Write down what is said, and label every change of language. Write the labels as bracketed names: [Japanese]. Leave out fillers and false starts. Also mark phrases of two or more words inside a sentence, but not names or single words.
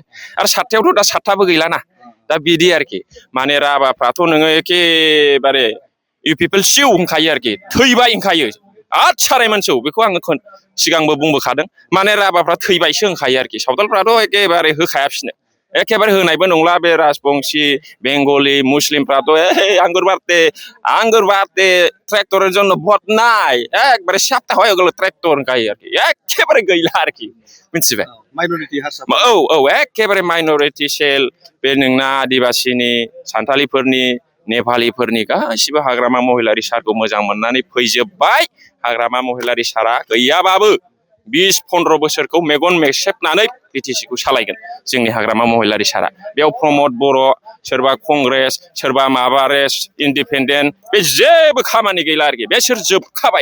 [Bodo] आरो 7थायावथ' दा 7थाबो गैलाना दा बिदि आरोखि माने राभाफ्राथ' नोङो एखेबारे इउपिपिएल सिउ होनखायो आरोखि थैबाय होनखायो साराय मानसौ बेखौ आङो सिगांबो बुंबोखादों माने राभाफ्रा थैबायसो होनखायो आरोखि सावथालफ्राथ' एखेबारे होखाया बिसोरनो एखेबारे होनायबो नंला बे राजबंशी बेंगलि मुस्लिमफ्राथ' आंगुर बारते [Bangla] ट्रेक्टरेর জন্য ভোট নাই একবারে সাতটা হয়ে গেল [Bodo] ट्रेक्टर होनखायो आरोखि एखेबारे गैला आरोखि मिथिबाय माइनरिटी हारसा औ एखेबारे माइनरिटी सेल बे नोंना आदिबासिनि सानथालिफोरनि नेपालिफोरनि गासिबो हाग्रामा महिलारि सारखौ मोजां मोननानै फैजोबबाय हाग्रामा महिलारि सारा गैयाबाबो 20-15 बोसोरखौ मेगन मेसेबनानै बिटिसिखौ सालायगोन जोंनि हाग्रामा महिलारि सारा बेयाव प्रमद बर' सोरबा कंग्रेस सोरबा माबारेस इन्डिपेन्डेन्ट बे जेबो खामानि गैला आरोखि बेसोर जोबखाबाय